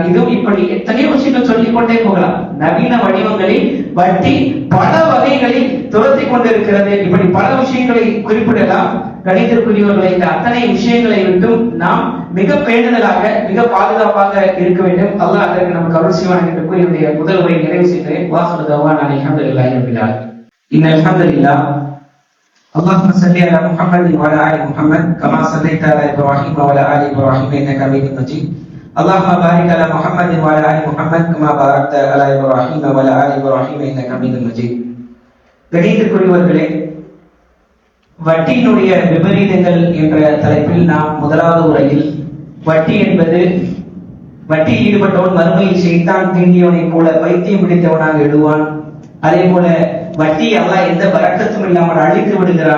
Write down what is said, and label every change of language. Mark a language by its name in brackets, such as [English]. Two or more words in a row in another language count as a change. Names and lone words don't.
[Tamil] இதுவும் இப்படி எத்தனையோ விஷயங்கள் சொல்லிக் கொண்டே போகலாம். நவீன வடிவங்களில் வட்டி பல வகைகளில் துரத்தி கொண்டிருக்கிறது. இப்படி பல விஷயங்களை குறிப்பிடலாம். கணிதற்குரியவர்களை இந்த அத்தனை விஷயங்களை விட்டும் நாம் மிக பேணுதலாக, மிக பாதுகாப்பாக இருக்க வேண்டும். அல்லாஹ் அதற்கு நமக்கு அருள் செய்வான் என்று கூறி என்னுடைய முதல் உரையை நிறைவு செய்கிறேன். [Arabic] وآخر دعوانا الحمد لله رب العالمين. إن الحمد لله اللهم صل على محمد وعلى ال محمد كما صليت على ابراهيم وعلى ال ابراهيم انك حميد مجيد. اللهم بارك على محمد وعلى ال محمد كما باركت على ابراهيم وعلى ال ابراهيم انك حميد مجيد. [Tamil] கணிதற்குரியவர்களே, வட்டியினுடைய விபரீதங்கள் என்ற தலைப்பில் நாம் முதலாவது உரையில், வட்டி என்பது, வட்டியில் ஈடுபட்டவன் மறுமையில் ஷைத்தான் தீண்டியவனை போல பைத்தியம் பிடித்தவனாக எழுவான். அதே போல வட்டி அல்லாஹ் எந்த பரக்கத்தும் இல்லாமல் அழித்து விடுகிறான்.